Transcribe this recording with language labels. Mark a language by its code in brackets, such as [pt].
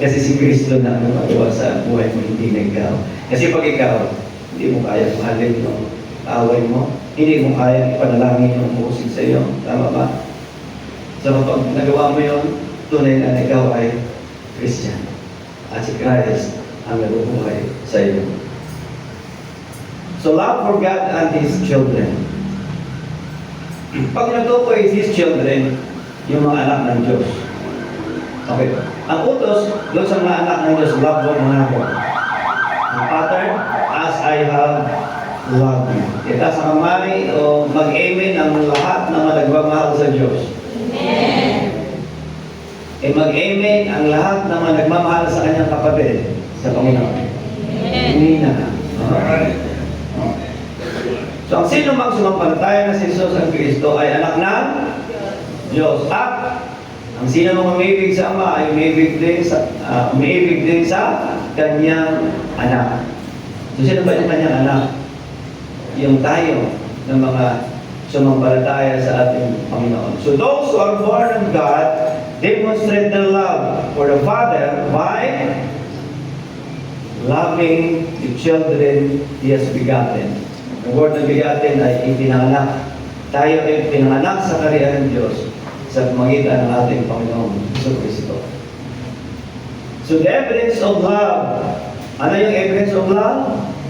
[tl] Kasi si Kristo na ang magawa sa buhay mo, hindi na ikaw. Kasi pag ikaw, hindi mo kaya mahalin yung away mo, hindi mo kaya ipanalangin yung umusig sa iyo. Tama ba? So kapag nagawa mo yun, tunay na ikaw ay Christian. At si Christ ang nabubuhay sa iyo. [en] So love for God and His children. [tl] Pag natukoy [en] His children, [tl] yung mga anak ng Diyos. Okay. Ang utos, doon sa mga anak ng Diyos, love mo mga ako. [en] Ang pattern, as I have loved you. [tl] Itaas ang kamay o mag-amen ang lahat ng nagmamahal sa Diyos. Amen. Mag-amen ang lahat ng nagmamahal sa kanyang kapatid sa Panginoon. Amen. Alright. So, ang sino mang sumampalataya na si Jesus ang Kristo ay anak ng Diyos. At ang sino mang umibig sa Ama ay umibig din sa kanyang anak. So, sino ba yung kanyang anak? Yung tayo ng mga sumampalataya sa ating Panginoon. [en] So, those who are born of God demonstrate their love for the Father by loving the children He has begotten. [tl] Ang word na bigatin ay ipinanganak. Tayo ay pinanganak sa kaharian ng Diyos sa pamagitan ng ating Panginoong Kristo. [en] So the evidence of love. [tl] Ano yung [en] evidence of love?